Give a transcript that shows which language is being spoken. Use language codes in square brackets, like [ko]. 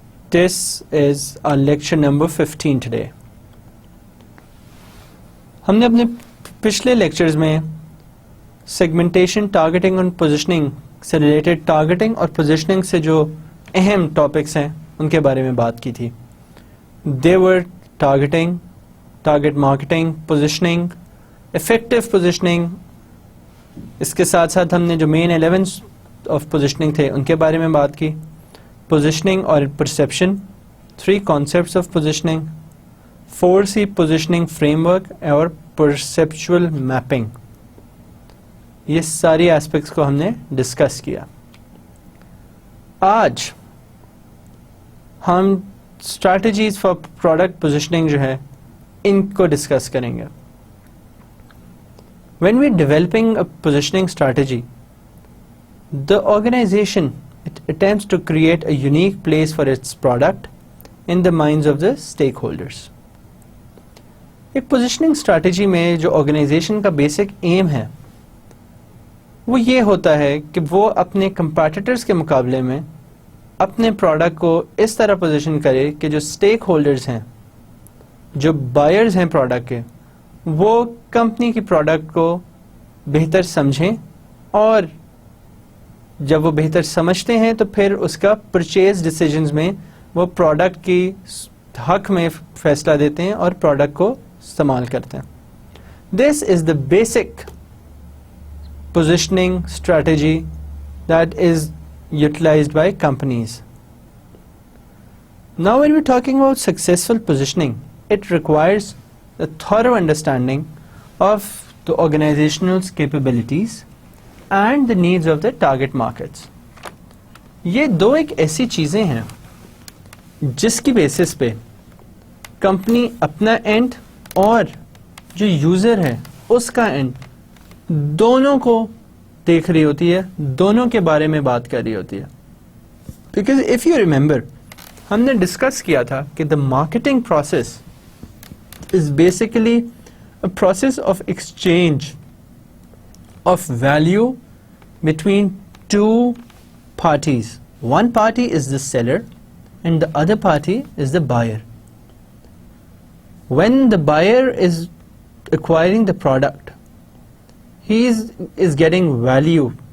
[en] This is our lecture number 15 today. [ur] ہم نے اپنے پچھلے لیکچرز میں سیگمنٹیشن، ٹارگیٹنگ اور پوزیشننگ سے ریلیٹڈ ٹارگیٹنگ اور پوزیشننگ سے جو اہم ٹاپکس ہیں ان کے بارے میں بات کی تھی. [en] They were targeting, target marketing, positioning, effective positioning. [ur] اس کے ساتھ ساتھ ہم نے جو مین ایلیمنٹس آف پوزیشننگ تھے ان کے بارے میں بات کی. [en] Positioning اور perception, 3 concepts of positioning, 4C positioning framework اور perceptual mapping. [ur] یہ ساری ایسپیکٹس کو ہم نے ڈسکس کیا. آج ہم اسٹریٹجیز فار پروڈکٹ پوزیشننگ جو ہے ان کو ڈسکس کریں گے. [en] When we're developing a positioning strategy, the organization it attempts to create a unique place for its product in the minds of the stakeholders. [ur] ایک پوزیشننگ اسٹریٹجی میں جو organization کا basic M ہے وہ یہ ہوتا ہے کہ وہ اپنے کمپیٹیٹرز کے مقابلے میں اپنے پروڈکٹ کو اس طرح پوزیشن کرے کہ جو اسٹیک ہولڈرز ہیں، جو بائرز ہیں پروڈکٹ کے، وہ کمپنی کی پروڈکٹ کو بہتر سمجھیں، اور جب وہ بہتر سمجھتے ہیں تو پھر اس کا پرچیز ڈیسیجنز میں وہ پروڈکٹ کی حق میں فیصلہ دیتے ہیں اور پروڈکٹ کو استعمال کرتے ہیں. [en] This is the basic positioning strategy that is utilized by companies. Now when we're talking about successful positioning, it requires a thorough understanding of the organizational capabilities and the needs of the target markets. [ur] یہ دو ایک ایسی چیزیں ہیں جس کی basis پہ company اپنا and اور جو یوزر ہے اس کا اینڈ دونوں کو دیکھ رہی ہوتی ہے، دونوں کے بارے میں بات کر رہی ہوتی ہے. [en] because if you remember, [ur] ہم نے ڈسکس کیا تھا کہ [en] The marketing process is basically a process of exchange of value between 2 parties. One party is the seller and the other party is the buyer. When the buyer is acquiring the product, he is getting value.